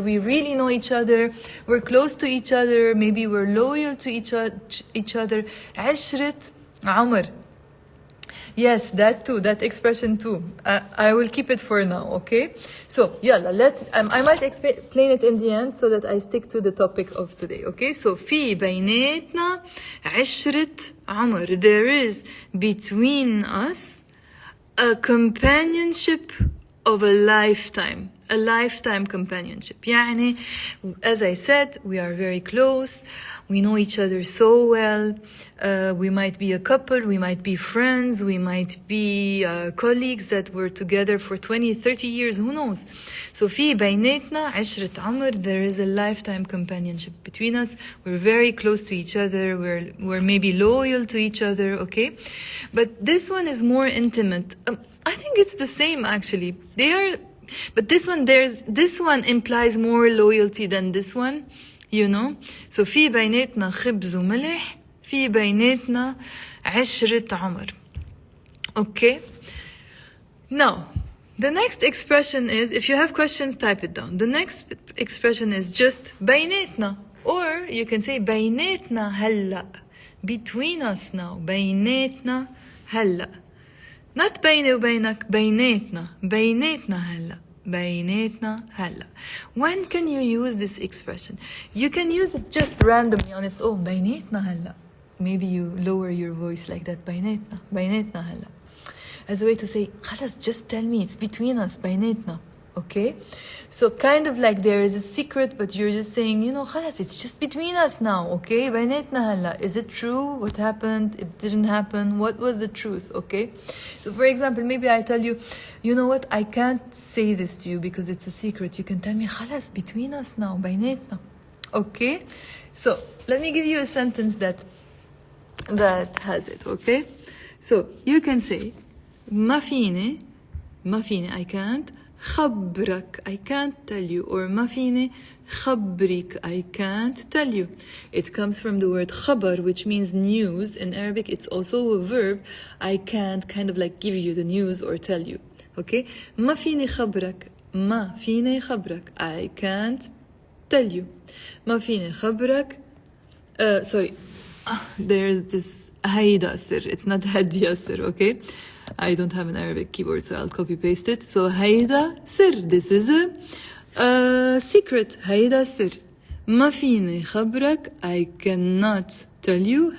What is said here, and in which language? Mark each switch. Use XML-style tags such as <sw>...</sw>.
<en>We really know each other. We're close to each other. Maybe we're loyal to each other.</en> <ar>عشرة عمر.</ar> <en>Yes, that too, that expression too. I will keep it for now, okay? So, يلا, I might explain it in the end so that I stick to the topic of today, okay?</en> <ar>So, في بيناتنا عشرة عمر.</ar> <en>There is between us a companionship of a lifetime. A lifetime companionship. يعني, as I said, we are very close. We know each other so well. We might be a couple, we might be friends, we might be colleagues that were together for 20, 30 years, who knows? So</en> <ar>في بيناتنا عشرة عمر,</ar> <en>there is a lifetime companionship between us. We're very close to each other, we're maybe loyal to each other, okay? But this one is more intimate. I think it's the same actually. But this one implies more loyalty than this one. You know?</en> <ar>So في بيناتنا خبز وملح, في بيناتنا عشرة عمر.</ar> <en>Okay? Now, the next expression is, if you have questions, type it down. The next expression is just بيناتنا. Or you can say</en> <ar>بيناتنا هلأ.</ar> <en>Between us now.</en> <ar>بيناتنا هلأ. Not بيني وبينك, بيناتنا. بيناتنا هلأ. بيناتنا هلا.</ar> <en>When can you use this expression? You can use it just randomly on its own.</en> <ar>بيناتنا هلا.</ar> <en>Maybe you lower your voice like that. بيناتنا هلا. as a way to say خلاص, just tell me, it's between us, بيناتنا. Okay, so kind of like there is a secret, but you're just saying, you know, خلاص, it's just between us now.</en> <ar>Okay, بيناتنا هلا.</ar> <en>Is it true? What happened? It didn't happen. What was the truth? Okay, so for example, maybe I tell you, you know what, I can't say this to you because it's a secret. You can tell me خلاص, between us now, بيناتنا. Okay, so let me give you a sentence that has it. Okay, so you can say</en> <ar>ما فيني</ar> <en>I can't</en> <ar>خبرك,</ar> <en>I can't tell you, or</en> <ar>ما فيني خبرك,</ar> <en>I can't tell you. It comes from the word خبر, which means news. In Arabic, it's also a verb. I can't kind of like give you the news or tell you.</en> <ar>Okay, ما فيني خبرك, ما فيني خبرك,</ar> <en>I can't tell you.</en> <ar>ما فيني خبرك.</ar> <en>Sorry, there's this</en> <ar>هيدا سر.</ar> <en>It's not</en> <ar>هدية سر.</ar> <en>Okay, I don't have an Arabic keyboard, so I'll copy paste it. So</en> <ar>هيدا سر.</ar> <en>This is a secret. هيدا سر.</en> <ar>ما فيني خبرك,</ar> <en>I cannot tell you.</en>